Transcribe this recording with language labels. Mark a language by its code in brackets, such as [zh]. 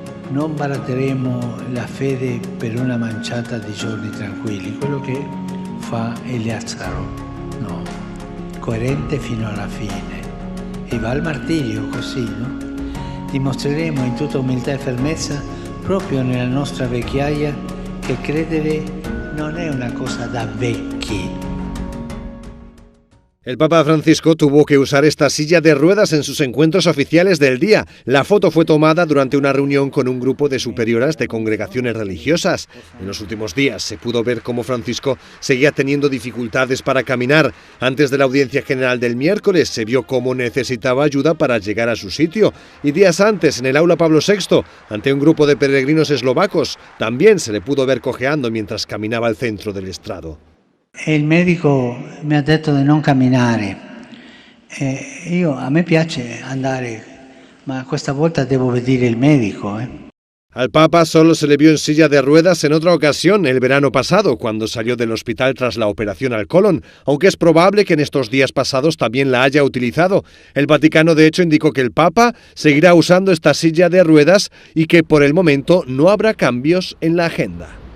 [it] Non baratteremo la fede per una manciata di giorni tranquilli, quello che fa Eleazaro, no, coerente fino alla fine. E va al martirio così, no? Dimostreremo in tutta umiltà e fermezza, proprio nella nostra vecchiaia, che credere non è una cosa da vecchi. [es] El Papa Francisco tuvo que usar esta silla de ruedas en sus encuentros oficiales del día. La foto fue tomada durante una reunión con un grupo de superioras de congregaciones religiosas. En los últimos días se pudo ver cómo Francisco seguía teniendo dificultades para caminar. Antes de la audiencia general del miércoles se vio cómo necesitaba ayuda para llegar a su sitio. Y días antes, en el aula Pablo VI, ante un grupo de peregrinos eslovacos, también se le pudo ver cojeando mientras caminaba al centro del estrado. [it] E il medico mi ha detto di non camminare. A me piace andare, ma questa volta devo vedere il medico. [es] Al Papa solo se le vio en silla de ruedas en otra ocasión, el verano pasado, cuando salió del hospital tras la operación al colon, aunque es probable que en estos días pasados también la haya utilizado. El Vaticano, de hecho, indicó que el Papa seguirá usando esta silla de ruedas y que por el momento no habrá cambios en la agenda.